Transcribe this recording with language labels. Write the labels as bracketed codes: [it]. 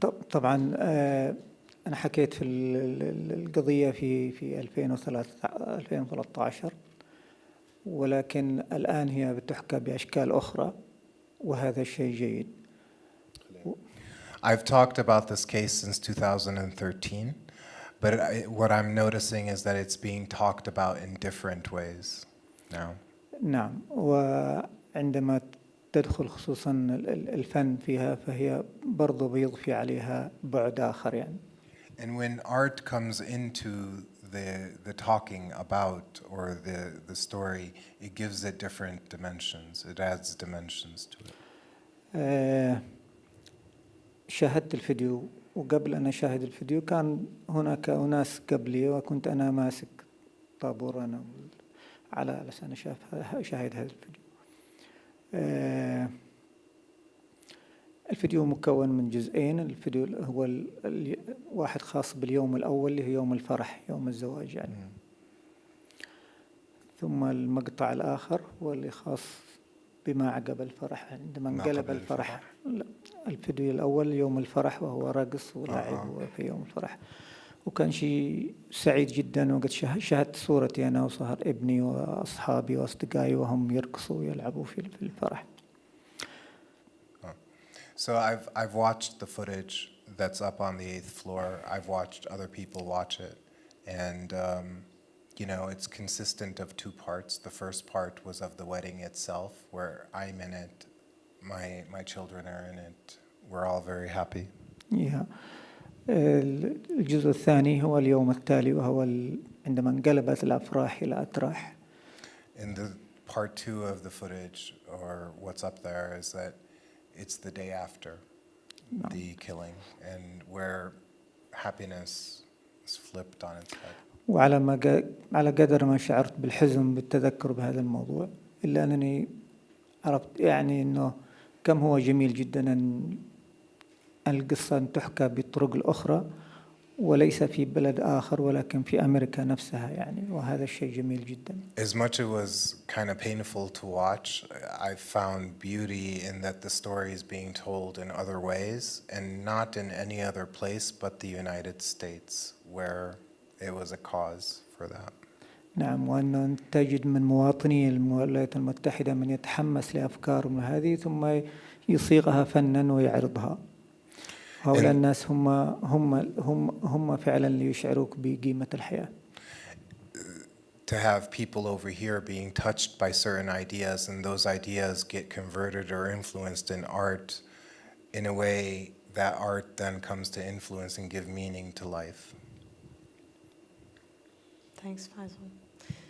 [ar] طبعا أنا حكيت في القضية في 2013 ولكن الآن هي بتحكى بأشكال أخرى وهذا الشيء جيد. [en] I've talked about this case since 2013, but what I'm noticing is that it's being talked about in different ways now. [ar] نعم، وعندما تدخل خصوصا الفن فيها فهي برضو بيضفي عليها بعد آخر يعني. [en] And when art comes into the talking about or the story, it gives it different dimensions. It adds dimensions to it. [ar] شاهدت الفيديو وقبل أن أشاهد الفيديو كان هناك أناس قبلي وكنت أنا ماسك طابور أنا على أساس أشاهد هذا الفيديو. الفيديو مكون من جزئين. الفيديو هو واحد خاص باليوم الأول اللي هو يوم الفرح، يوم الزواج يعني. ثم المقطع الآخر هو اللي خاص بما عقب الفرح، عندما انقلب الفرح. لا، الفيديو الأول يوم الفرح وهو رقص ولعب في يوم الفرح، وكان شيء سعيد جدا. وقد شاهدت صورتي أنا وصهر ابني وأصحابي وأصدقائي وهم يرقصوا ويلعبوا في الفرح. [en] So I've watched the footage that's up on the 8th floor. I've watched other people watch it, and you know, it's consistent of two parts. The first part was of the wedding itself, where I'm in it, my children are in it. We're all very happy. Yeah. [ar] الجزء الثاني هو اليوم التالي وهو عندما انقلبت الأفراح إلى أتراح. [en] And the part 2 of the footage, or what's up there, is that it's the day after the killing, and where happiness is flipped on its head. [ar] على قدر ما شعرت بالحزن بالتذكر بهذا الموضوع، إلا أنني عرفت يعني إنه كم هو جميل جدا أن القصة تحكى بالطرق الأخرى وليس في بلد آخر ولكن في أمريكا نفسها يعني، وهذا الشيء جميل جدا. [en] As much it was kind of painful to watch, I found beauty in that the story is being told in other ways and not in any other place but the United States, where it was a cause for that. [ar] نعم، وأن تجد من مواطني الولايات المتحدة من يتحمس لأفكارهم هذه ثم يصيغها فنا ويعرضها. هؤلاء الناس هم فعلا ليشعروك بقيمة الحياة. [en] To have people over here being touched by certain ideas and those ideas get converted or influenced in art in a way that art then comes to influence and give meaning to life. Thanks, Faisal.